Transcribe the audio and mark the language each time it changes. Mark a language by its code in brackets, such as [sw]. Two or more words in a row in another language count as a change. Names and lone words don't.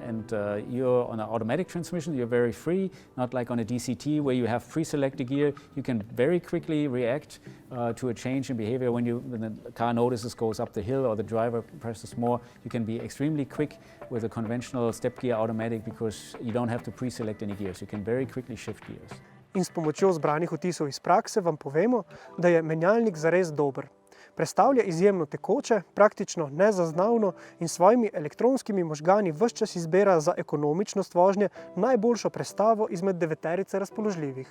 [en] And you're on an automatic transmission, you're very free, not like on a DCT where you have pre-selected gear. You can very quickly react to a change in behavior when the car notices goes up the hill or the driver presses more. You can be extremely quick with a conventional step gear automatic because you don't have to pre-select any gears. You can very quickly shift gears. [sl] In s pomočjo zbranih vtisov iz prakse vam povemo, da je menjalnik zares dober. Prestavlja izjemno tekoče, praktično nezaznavno in s svojimi elektronskimi možgani ves čas izbira za ekonomičnost vožnje najboljšo prestavo izmed 9 razpoložljivih.